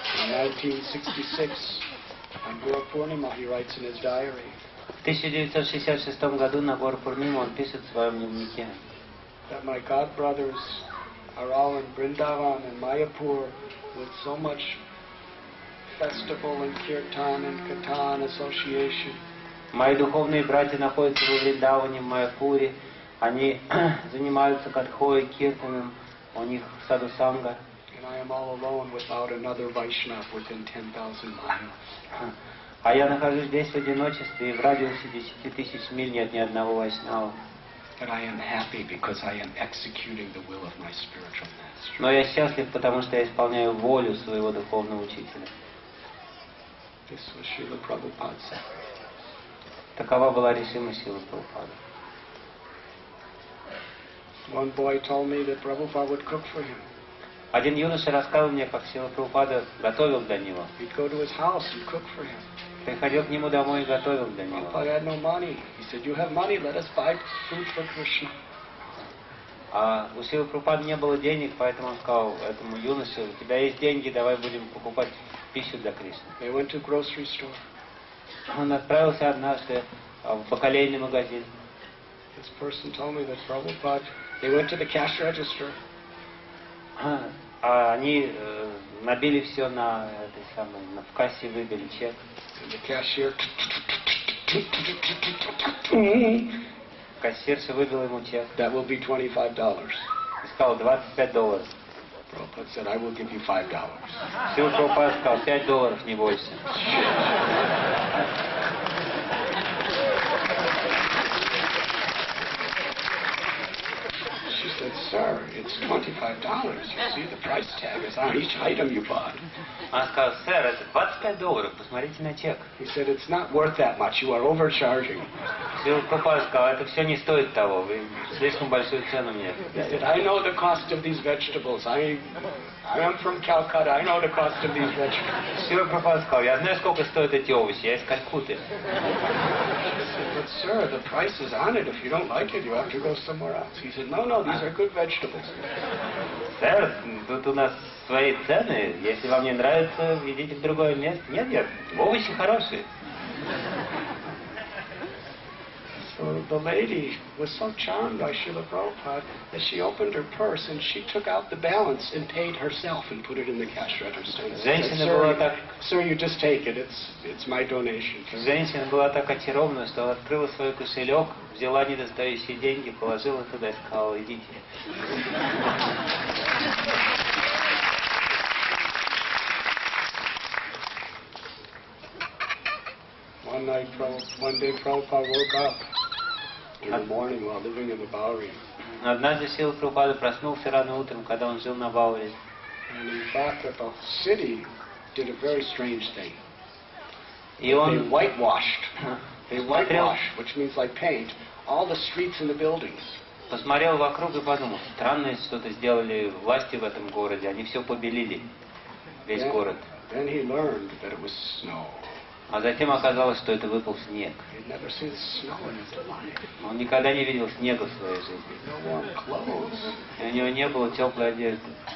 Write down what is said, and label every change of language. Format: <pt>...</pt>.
<en>In 1966, on Guru Purnima, he writes in his diary,</en> <ru>В 1966 году на Гуру Пурниму он пишет в своем дневнике,</ru> <en>that my god brothers are all in Vrindavan and Mayapur with so much festival and kirtan and katan association.</en> <ru>мои духовные братья находятся во Вриндаване, в Майяпуре, они занимаются катхой, киртаном, у них саду-санга.</ru> <en>And I am all alone without another Vaishnava within 10,000 miles.</en> <ru>А я нахожусь здесь в одиночестве, и в радиусе 10 тысяч миль нет ни одного вайшнава.</ru> <en>But I am happy because I am executing the will of my spiritual master.</en> <ru>Но я счастлив, потому что я исполняю волю своего духовного учителя.</ru> <en>This was Srila Prabhupada said.</en> <ru>Такова была решимость Шрилы Прабхупады.</ru> <en>One boy told me that Prabhupada would cook for him.</en> <ru>Один юноша рассказал мне, как Шрила Прабхупада готовил для него.</ru> <en>He'd go to his house and cook for him.</en> <ru>Приходил к нему домой и готовил для него.</ru> <en>Prabhupada had no money. He said, "You have money, let us buy food for Krishna."</en> <ru>А у Шрилы Прабхупады не было денег, поэтому он сказал этому юноше, у тебя есть деньги, давай будем покупать пищу для Кришны.</ru> <en>They went to grocery store.</en> <ru>Он отправился однажды в бакалейный магазин.</ru> <en>This person told me that Prabhupada, they went to the cash register.</en> <ru>А они набили все в кассе выбили чек.</ru> <en>And the cashier,</en> <ru>Кассирша выбила ему чек.</ru> <en>that will be $25.</en> <ru>И сказал $25.</ru> <en>Prabhupada said, I will give you $5.</en> <ru>Шрила Прабхупада сказал $5, не больше.</ru> <en>She said, said, "Sir, it's $25. You see, the price tag is on each item you bought."</en> <ru>Он сказал: сэр, это $25, посмотрите на чек.</ru> <en>He said, "It's not worth that much. You are overcharging."</en> <ru>Шрила Прабхупада сказал: это все не стоит того, вы слишком большую цену мне</ru> <en>He said,</en> <ru>даете.</ru> <en>"I know the cost of these vegetables. I am from Calcutta. I know the cost of these vegetables."</en> <ru>Шрила Прабхупада сказал: я знаю, сколько стоят эти овощи, я из Калькутты.</ru> <en>But sir, the price is on it. If you don't like it, you have to go somewhere else. He said, "No, these are good vegetables."</en> <ru>Сэр, тут у нас свои цены, если вам не нравится, идите в другое место. Нет, овощи хорошие.</ru> <en>So the lady was so charmed by Srila Prabhupada that she opened her purse and she took out the balance and paid herself and put it in the cash register. And</en> <ru>Женщина</ru> <en>said,</en> <ru>была так...</ru> <en>"Sir, you just take it. It's my donation."</en> <ru>Женщина была так очарована, что открыла свой кошелек, взяла недостающие деньги, положила туда и сказала: идите.</ru> <en>One day Prabhupada woke up in the morning while living in the Bowery.</en> <ru>Однажды Шрила Прабхупада проснулся рано утром, когда он жил на Бауэре.</ru> <en>And he thought that the city did a very strange thing.</en> <ru>И он</ru> <en>They whitewashed, which means like paint, all the streets and the buildings.</en> <ru>посмотрел вокруг и подумал: странное что-то сделали власти в этом городе, они все побелили, весь город.</ru> <en>Then he learned that it was snow.</en> <ru>А затем оказалось, что это выпал снег.</ru> <en>He'd never seen snow in his life.</en> <ru>Он никогда не видел снега в своей жизни.</ru> <en>No warm clothes.</en> <ru>И у него не было теплой одежды.</ru>